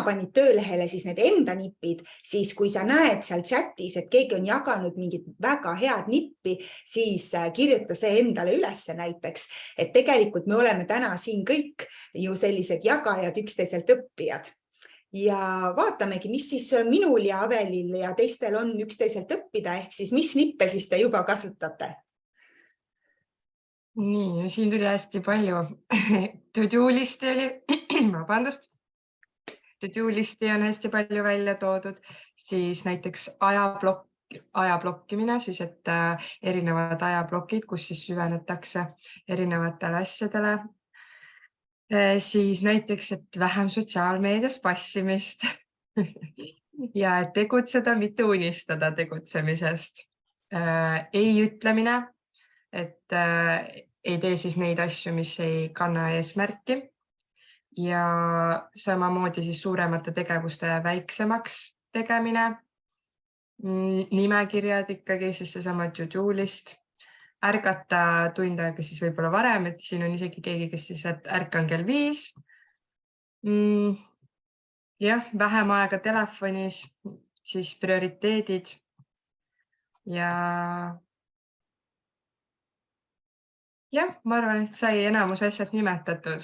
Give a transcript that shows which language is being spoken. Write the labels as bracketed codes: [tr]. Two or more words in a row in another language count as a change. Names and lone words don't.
[et] panid töölehele siis need enda nipid, siis kui sa näed seal chatis, et keegi on jaganud mingit väga head nippi, siis kirjuta see endale ülesse näiteks, et tegelikult me oleme täna siin kõik ju sellised jagajad, üksteiselt õppijad. Ja vaatamegi, mis siis minul ja Avelil ja teistel on üksteiselt õppida, ehk siis mis nippe siis te juba kasutate? Nii, siin tuli hästi palju. To-do listi oli, vabandust. To-do listi on hästi palju välja toodud, siis näiteks ajablokkimine, siis et erinevad ajablokid, kus siis süvenetakse erinevatele asjadele. Siis näiteks, et vähem sotsiaalmeedias passimist ja et tegutseda, mitte unistada tegutsemisest. Ei ütlemine, et ei tee siis neid asju, mis ei kanna eesmärki ja samamoodi siis suuremate tegevuste väiksemaks tegemine. Nimekirjad ikkagi, siis seesama to-do list. Ärgata tund aega siis võib-olla varem, et siin on isegi keegi, kes siis ärkan kell 5. Jah, vähem aega telefonis, siis prioriteedid ja jah, ma arvan, et sai enamus asjad nimetatud.